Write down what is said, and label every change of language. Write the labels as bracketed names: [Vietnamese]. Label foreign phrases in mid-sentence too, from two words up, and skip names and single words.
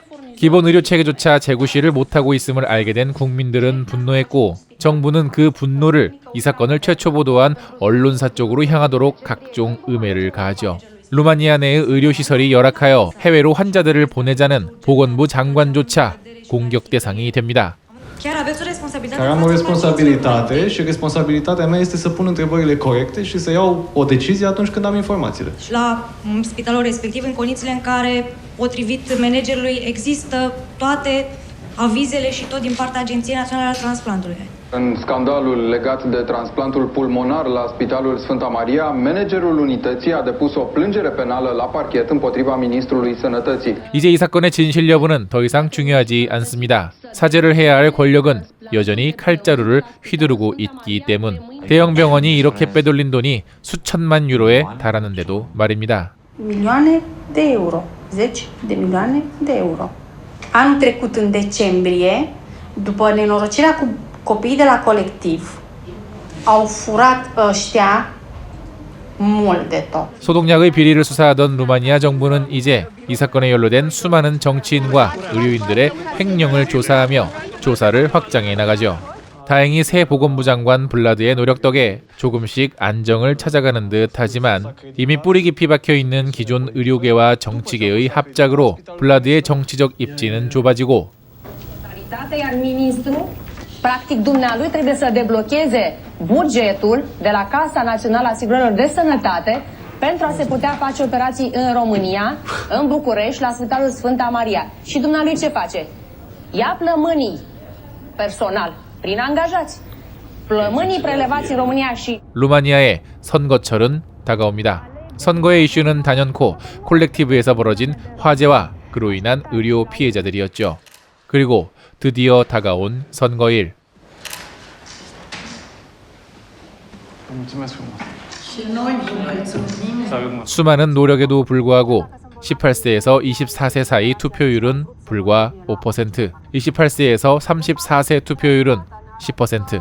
[Korean] 기본 의료 체계조차 재구시를 못하고 있음을 알게 된 국민들은 분노했고 정부는 그 분노를 이 사건을 최초 보도한 언론사 쪽으로 향하도록 각종 음해를 가하죠. 루마니아 내의 의료시설이 열악하여 해외로 환자들을 보내자는 보건부 장관조차 공격 대상이 됩니다. [Romanian] Care am o responsabilitate și responsabilitatea mea este să pun întrebările corecte și să iau o decizie atunci când am informațiile. La spitalul respectiv, în condițiile în care, potrivit managerului, există toate avizele și tot din partea Agenției Naționale a Transplantului. În scandalul legat de transplantul pulmonar la Spitalul Sfânta Maria, managerul unității a depus o plângere penală la parchet împotriva ministrului Sănătății. [Korean] 이제 이 사건의 진실 여부는 더 이상 중요하지 않습니다. 사죄를 해야 할 권력은 여전히 칼자루를 휘두르고 있기 때문. 대형 병원이 이렇게 빼돌린 돈이 수천만 유로에 달하는데도 말입니다. [Romanian] Milioane de euro. 10 de milioane de euro. Anul trecut în decembrie, după nenorocirea cu copiii de la colectiv, au furat ăștia mult de tot. [Korean] 소독약의 비리를 수사하던 루마니아 정부는 이제 이 사건에 연루된 수많은 정치인과 의료인들의 횡령을 조사하며 조사를 확장해 나가죠. 다행히 새 보건부 장관 블라드의 노력 덕에 조금씩 안정을 찾아가는 듯하지만 이미 뿌리 깊이 박혀있는 기존 의료계와 정치계의 합작으로 블라드의 정치적 입지는 좁아지고 [Romanian] iar ministrul, practic dumnealui trebuie să deblocheze bugetul de la Casa Națională a Asigurărilor de Sănătate pentru a se putea face operații în România, în București, la Spitalul Sfânta Maria. Și dumnealui ce face? Ia plămânii personal, prin angajați. plămânii prelevați în România și [Korean] 루마니아의 선거철은 다가옵니다. 선거의 이슈는 단연코 콜렉티브에서 벌어진 화재와 그로 인한 의료 피해자들이었죠. 그리고 드디어 다가온 선거일. 수많은 노력에도 불구하고 18세에서 24세 사이 투표율은 불과 5%, 28세에서 34세 투표율은 10%.